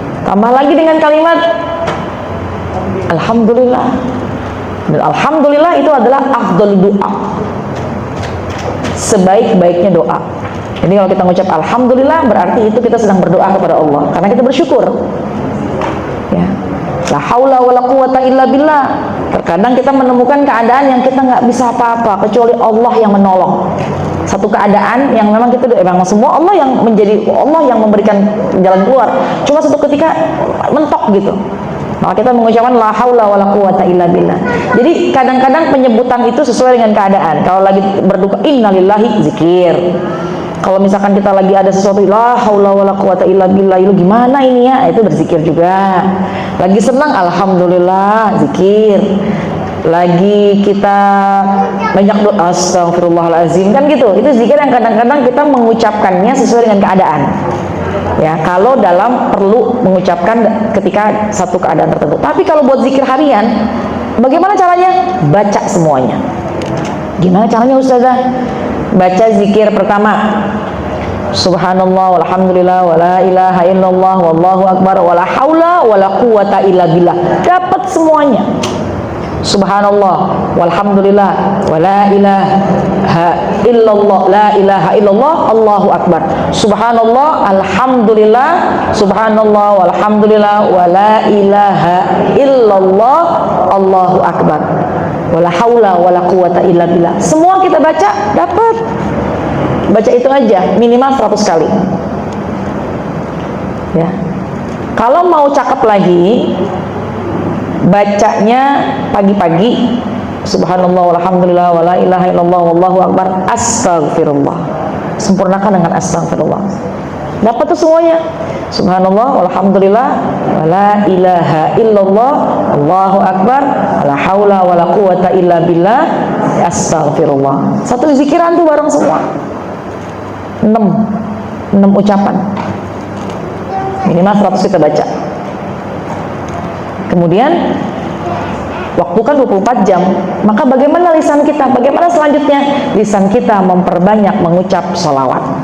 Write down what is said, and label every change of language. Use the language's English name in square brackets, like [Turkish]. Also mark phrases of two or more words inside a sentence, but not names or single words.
[Indonesian] Tambah lagi dengan kalimat alhamdulillah. Dan alhamdulillah itu adalah afdal doa, sebaik-baiknya doa. Jadi kalau kita mengucap alhamdulillah, berarti itu kita sedang berdoa kepada Allah, karena kita bersyukur. Ya. [Arabic] لا حول ولا قوة إلا بالله. [Indonesian] Terkadang kita menemukan keadaan yang kita nggak bisa apa-apa kecuali Allah yang menolong. Satu keadaan yang memang kita memang semua Allah yang memberikan jalan keluar. Cuma satu ketika mentok gitu. Maka kita mengucapkan [Arabic] لا حول ولا قوة إلا بالله. [Indonesian] Jadi kadang-kadang penyebutan itu sesuai dengan keadaan. Kalau lagi berduka, innalillahi, zikir. Kalau misalkan kita lagi ada sesuatu, [Arabic] لا حول ولا قوة إلا بالله, [Indonesian] itu gimana ini ya? Itu berzikir juga. Lagi senang, alhamdulillah, zikir. Lagi kita banyak doa, astagfirullahalazim, kan gitu. Itu zikir yang kadang-kadang kita mengucapkannya sesuai dengan keadaan. Ya, kalau dalam perlu mengucapkan ketika satu keadaan tertentu. Tapi kalau buat zikir harian, bagaimana caranya? Baca semuanya. Gimana caranya, Ustazah? Baca zikir pertama, [Arabic] سبحان الله والحمد لله ولا إله إلا الله والله أكبر ولا حول ولا قوة إلا بالله. [Indonesian] Dapat semuanya. [Arabic] سبحان الله والحمد لله ولا إله إلا الله، لا إله إلا الله، الله أكبر. سبحان الله الحمد لله، سبحان الله والحمد لله ولا إله إلا الله، الله أكبر. ولا حول ولا قوة إلا بالله. [Indonesian] Semua kita baca, dapat. Baca itu aja minimal 100 kali. Ya. Kalau mau cakep lagi, bacanya pagi-pagi, [Arabic] سبحان الله والحمد لله ولا إله إلا الله والله أكبر, [Indonesian] astagfirullah. Sempurnakan dengan astagfirullah. Dapat tuh semuanya. [Arabic] سبحان الله والحمد لله ولا إله إلا الله الله أكبر ولا حول ولا قوة إلا بالله, [Indonesian] astagfirullah. Satu zikiran tuh bareng semua. 6 ucapan. Minimal 100 kita baca. Kemudian waktu kan 24 jam. Maka bagaimana lisan kita? Bagaimana selanjutnya? Lisan kita memperbanyak mengucap sholawat.